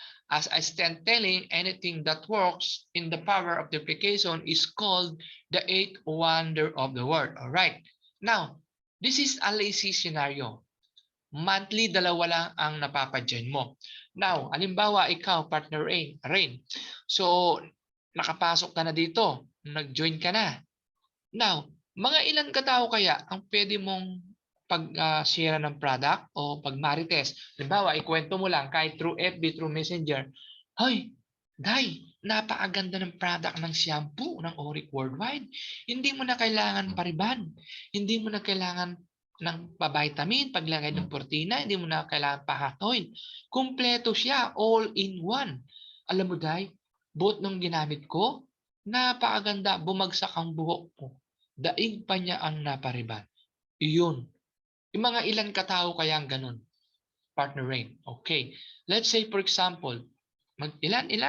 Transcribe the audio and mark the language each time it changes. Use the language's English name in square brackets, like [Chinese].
[English] As I stand telling, anything that works in the power of duplication is called the 8th wonder of the world. Alright. Now, this is a lazy scenario. [Filipino] Monthly, dalawa lang ang napapadyan mo. Now, halimbawa, ikaw, partner Rain. So, nakapasok ka na dito. Nag-join ka na. Now, mga ilan katao kaya ang pwede mong pag-share ng product o pag-marites? Halimbawa, ikwento mo lang kahit through FB, through Messenger. Hoy, Day, napakaganda ng product ng shampoo ng Oric Worldwide. Hindi mo na kailangan pariban. Hindi mo na kailangan ng pa-vitamin, paglagay ng protina, hindi mo na kailangan pa-hot oil. Kumpleto siya, [English] all in one. [Filipino] Alam mo, Day, both nung ginamit ko, napakaganda, bumagsak ang buhok ko. Daig pa niya ang napariban. Iyon. Yung mga ilan katao kaya ang ganun? Partner Rain. Okay. [English] Let's say for example, [Filipino] ilan?